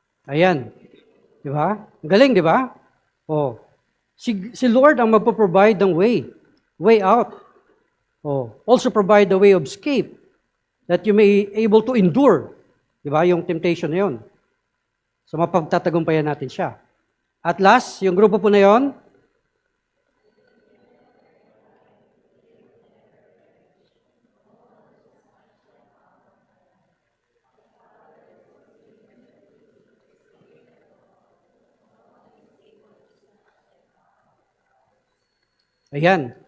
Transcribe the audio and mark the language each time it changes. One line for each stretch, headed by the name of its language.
Filipino: Ayan. Di ba? Ang galing, di ba? Oh. Si Lord ang magpo-provide ng way out. Oh.
English: Also provide the way of escape that you may able to endure.
Filipino: Di ba? Yung temptation na yun. So mapagtatagumpayan natin siya. At last, yung grupo po na yun, ayan.